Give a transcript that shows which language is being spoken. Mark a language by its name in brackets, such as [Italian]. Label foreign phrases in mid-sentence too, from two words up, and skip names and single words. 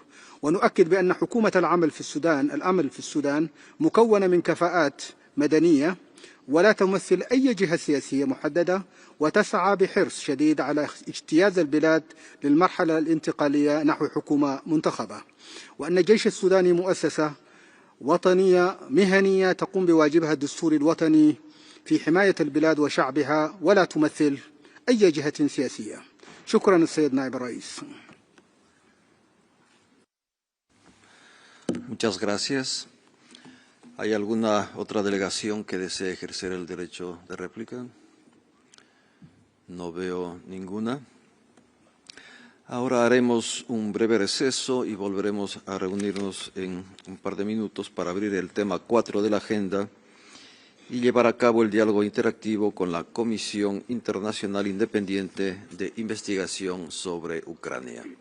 [Arabic] ونؤكد بأن حكومة الأمل في السودان مكونة من كفاءات مدنية ولا تمثل أي جهة سياسية محددة، وتسعى بحرص شديد على اجتياز البلاد للمرحلة الانتقالية نحو حكومة منتخبة، وأن الجيش السوداني مؤسسة وطنية مهنية تقوم بواجبها الدستوري الوطني في حماية البلاد وشعبها ولا تمثل أي جهة سياسية. شكرا السيد نائب الرئيس. [Spanish] Muchas gracias. ¿Hay alguna otra delegación que desee ejercer el derecho de réplica? No veo ninguna. Ahora haremos un breve receso y volveremos a reunirnos en un par de minutos para abrir el tema 4 de la agenda y llevar a cabo el diálogo interactivo con la Comisión Internacional Independiente de Investigación sobre Ucrania.